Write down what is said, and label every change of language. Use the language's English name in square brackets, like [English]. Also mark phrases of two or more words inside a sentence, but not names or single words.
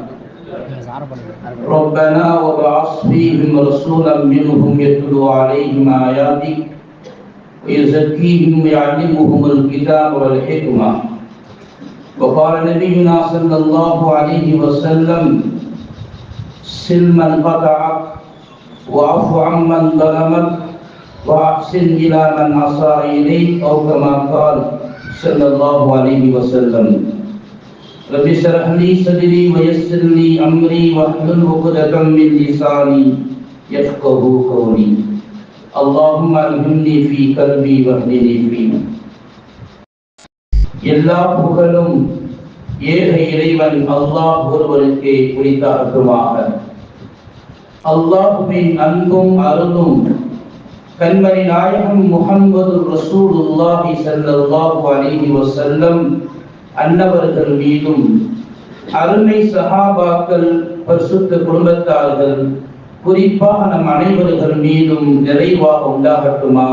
[Arabic] ربنا وابعث فيهم رسولا منهم يتلو عليهم آياتك ويزكيهم ويعلمهم الكتاب والحكمة وقال نبينا صلى الله عليه وسلم سل من قطعك واعف عمن ظلمك واحسن الى من اساء اليك او كما قال صلى الله عليه وسلم. رب اشرح لي صدري ويسر لي امري واحلل عقدة من لساني يفقهوا قولي. اللهم الهمني في قلبي واهدني فيه. [Tamil] எல்லா புகழும் ஏக இறைவன் அல்லாஹ் ஒருவனுக்கே உரித்தாகட்டுமாக. அல்லாஹ்வின் அன்பும் அருளும் கண்மணி நாயகம் முஹம்மது [Arabic] رسول الله صلى الله عليه وسلم [Tamil] அன்னவர்கள் மீதும் அருமை சஹாபாக்கள் பரிசுத்த குடும்பத்தார்கள் குறிப்பாக நம் அனைவர்கள் மீதும் நிறைவாக உண்டாகட்டுமாக.